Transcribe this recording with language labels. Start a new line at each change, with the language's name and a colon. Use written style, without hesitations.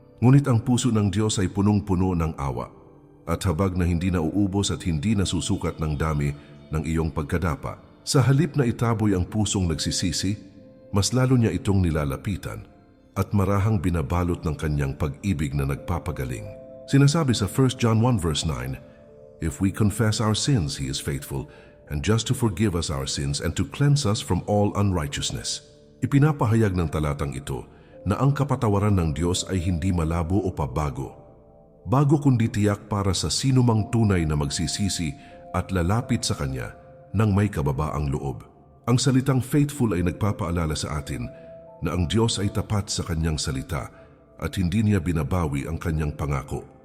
Filipino: Ngunit ang puso ng Diyos ay punong-puno ng awa, at habag na hindi nauubos at hindi nasusukat ng dami ng iyong pagkadapa, sa halip na itaboy ang pusong nagsisisi, mas lalo niya itong nilalapitan at marahang binabalot ng kanyang pag-ibig na nagpapagaling.
English: Sinasabi sa 1 John 1 verse 9, "If we confess our sins, He is faithful and just to forgive us our sins and to cleanse us from all unrighteousness."
Filipino: Ipinapahayag ng talatang ito na ang kapatawaran ng Diyos ay hindi malabo o pabago. Bago kundi tiyak para sa sinumang tunay na magsisisi at lalapit sa Kanya nang may kababaang loob. Ang salitang faithful ay nagpapaalala sa atin na ang Diyos ay tapat sa Kanyang salita at hindi niya binabawi ang Kanyang pangako.